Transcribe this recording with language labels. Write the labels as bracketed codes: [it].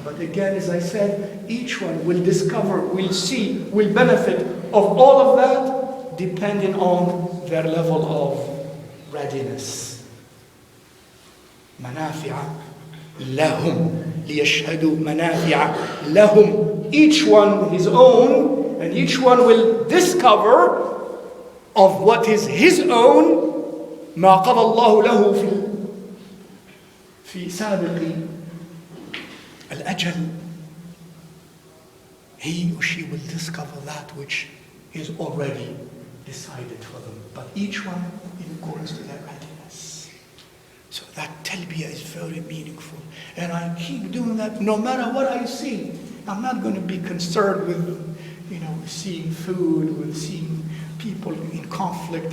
[en] But again, as I said, each one will discover, will see, will benefit of all of that, depending on their level of readiness. Manafi'a [ar] لهم ليشهدوا منافع لهم. [en] Each one his own, and each one will discover of what is his own. [ar] ما قضى الله له في سابق الأجل. [en] He or she will discover that which is already decided for them, but each one in accordance to their readiness. So that talbiyah is very meaningful, and I keep doing that no matter what I see. I'm not going to be concerned with, seeing food, with seeing people in conflict.